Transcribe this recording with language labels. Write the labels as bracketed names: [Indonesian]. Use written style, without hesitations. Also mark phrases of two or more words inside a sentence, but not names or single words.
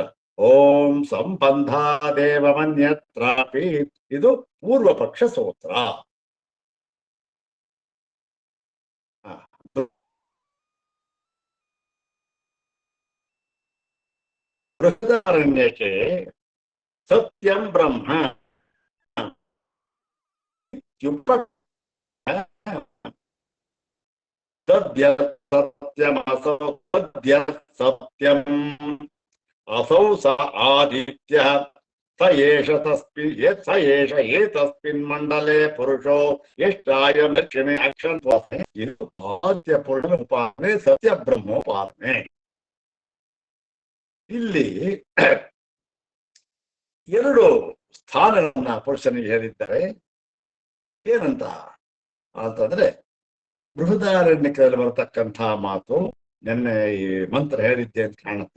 [Sanskrit] ಓಂ ಸಂಬಂಧಾದೇವ ಮನ್ಯತ್ರಾಪಿ, [Kannada] ಇದು ಪೂರ್ವ ಪಕ್ಷ ಸೂತ್ರ. [Sanskrit] ಬೃಹದಾರಣ್ಯಕ್ಕೆ ಸತ್ಯಂ ಬ್ರಹ್ಮ ಸತ್ಯಂ ಅಸೌ ಸ ಆದಿತ್ಯ ಸ ಏಷ ಏತಸ್ಮಿನ್ ಮಂಡಲೆ ಪುರುಷೋ ಎಷ್ಟಾಯ ದಕ್ಷಿಣೆ ಅಕ್ಷನ್ [Kannada] ಇದು ಆದ್ಯ ಪೂರ್ಣ ಉಪಾಸನೆ, ಸತ್ಯ ಬ್ರಹ್ಮೋಪಾಸನೆ. ಇಲ್ಲಿ ಎರಡು ಸ್ಥಾನಗಳನ್ನ ಪುರುಷನಿಗೆ ಹೇಳಿದ್ದಾರೆ. ಏನಂತ ಅಂತಂದ್ರೆ, ಬೃಹದಾರಣ್ಯಕದಲ್ಲಿ ಬರತಕ್ಕಂಥ ಮಾತು ನೆನ್ನೆ ಈ ಮಂತ್ರ ಹೇಳಿದ್ದೆ ಅಂತ ಕಾಣುತ್ತೆ.